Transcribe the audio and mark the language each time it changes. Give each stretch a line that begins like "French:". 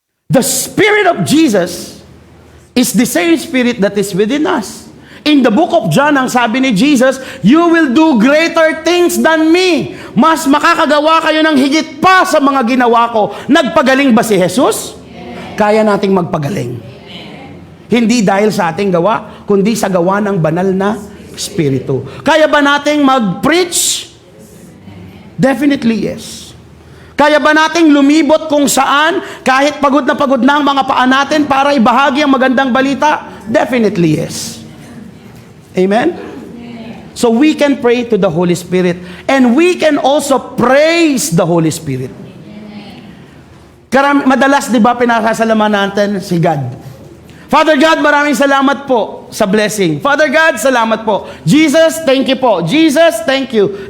English: The Spirit of Jesus is the same Spirit that is within us. In the book of John,
Filipino: ang sabi ni Jesus,
English: you will do greater things than me.
Filipino: Mas makakagawa kayo ng higit pa sa mga ginawa ko. Nagpagaling ba si Jesus? Kaya nating magpagaling. Hindi dahil sa ating gawa, kundi sa gawa ng banal na Espiritu. Kaya ba nating mag-preach?
English: Definitely yes.
Filipino: Kaya ba nating lumibot kung saan, kahit pagod na ang mga paa natin para ibahagi ang magandang balita?
English: Definitely yes. Amen? So we can pray to the Holy Spirit and we can also praise the Holy Spirit.
Filipino: Madalas, di ba, pinasasalamahan natin si God?
English: Father God,
Filipino: maraming salamat po sa blessing.
English: Father God,
Filipino: salamat po.
English: Jesus, thank you po. Jesus, thank you.